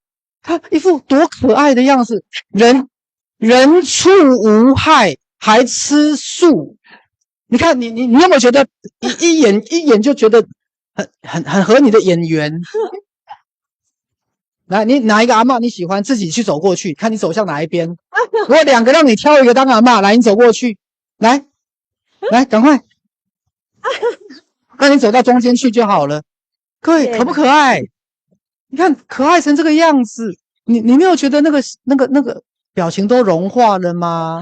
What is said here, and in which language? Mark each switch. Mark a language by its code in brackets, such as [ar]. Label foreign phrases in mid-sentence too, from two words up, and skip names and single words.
[zh] 他一副多可愛的樣子，人畜無害，還吃素。你看你有沒有覺得一眼就覺得很合你的眼緣？來，你哪一個阿嬷你喜歡，自己去走過去，看你走向哪一邊。我2個讓你挑一個當阿嬷，來，你走過去，來，趕快。那你走到中間去就好了。各位可不可愛？你看可愛成這個樣子，你沒有覺得那個表情都融化了嗎？